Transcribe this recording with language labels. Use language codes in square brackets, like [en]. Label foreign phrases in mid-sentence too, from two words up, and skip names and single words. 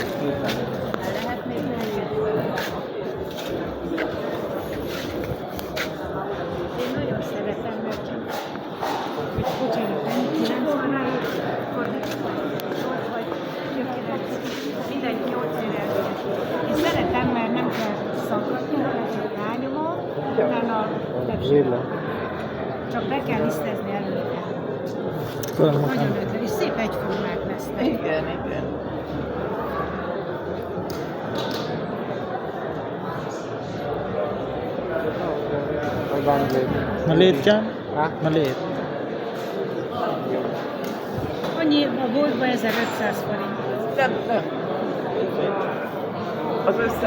[hu] Lehet még én nagyon szeretem, mert hogy bocsánat, 90-nál vagy mindegy 8 éves. Én szeretem, mert nem kell szakadni, hanem csak rányomom, utána csak be kell lisztezni előtte. Nagyon ötlen, és szép egyformák lesznek. Igen, igen. [tl] Maliit yan? Ha? Maliit. [hu] Annyi a boltban 1500 forint. Az összes